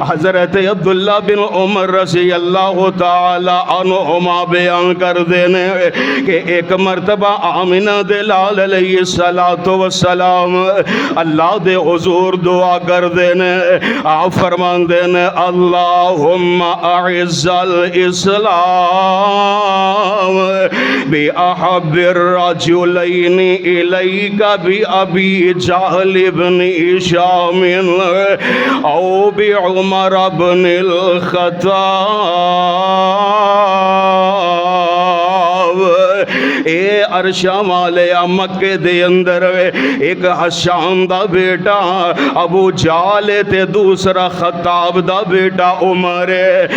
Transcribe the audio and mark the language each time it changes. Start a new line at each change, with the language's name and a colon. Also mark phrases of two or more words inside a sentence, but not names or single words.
Punjabi: حضرت عبداللہ بن عمر
Arabic: رضي الله تعالى عنهما
Punjabi: بیان کردے نیں کہ اک مرتبہ آمنہ دے لال
Arabic: عليه الصلاة والسلام
Punjabi: اللہ دے حضور دعا کردے نیں. آپ فرماندے نیں
Arabic: اللهم أعز الإسلام بأحب الرجلين إليك بأبي جهل بن هشام أو بعمر بن الخطاب.
Punjabi: اے عرشاں والے مکے دے اندر اک ہشام دا بیٹا ابو جہل تے دوجا خطاب دا بیٹا عمر اے.